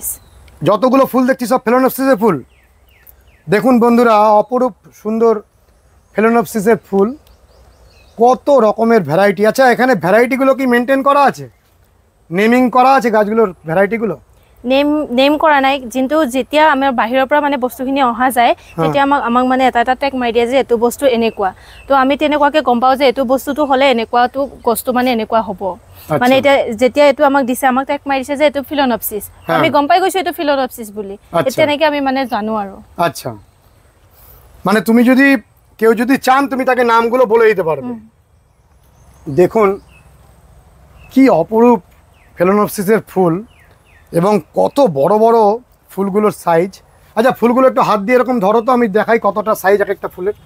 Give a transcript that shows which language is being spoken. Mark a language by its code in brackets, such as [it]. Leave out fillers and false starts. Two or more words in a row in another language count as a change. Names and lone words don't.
[bn] যতগুলো ফুল দেখছি সব ফিলোনপসিসের ফুল। দেখুন বন্ধুরা অপরূপ সুন্দর ফিলোনপসিসের ফুল, কত রকমের ভ্যারাইটি। আচ্ছা এখানে ভ্যারাইটিগুলো কি মেনটেন করা আছে, নেমিং করা আছে গাছগুলোর ভ্যারাইটিগুলো? [as] নেম কৰা নাই, কিন্তু যেতিয়া আমাৰ বাহিৰৰ পৰা মানে বস্তুখিনি অহা যায় তেতিয়া আমাক মানে এটা এটা টেগ মাৰি দিয়ে যে এইটো বস্তু এনেকুৱা, তো আমি তেনেকুৱাকৈ গম পাওঁ যে এইটো বস্তুটো হ'লে এনেকুৱাটো গছটো মানে এনেকুৱা হ'ব। মানে এতিয়া যেতিয়া এইটো আমাক দিছে, আমাক টেগ মাৰি দিছে যে এইটো ফিলোনপসিস, আমি গম পাই গৈছো এইটো ফিলোনপসিস বুলি, তেনেকৈ আমি মানে জানো আৰু। [bn] আচ্ছা, মানে তুমি যদি কেউ যদি চান তুমি তাকে নামগুলো বলে দিতে পারবে। দেখুন কি অপরূপ ফিলোনপসিসের ফুল, এবং কত বড় বড় ফুলগুলোর সাইজ। আচ্ছা ফুলগুলো একটু হাত দিয়ে এরকম ধরো তো, আমি দেখাই কতটা সাইজ এক একটা ফুলের।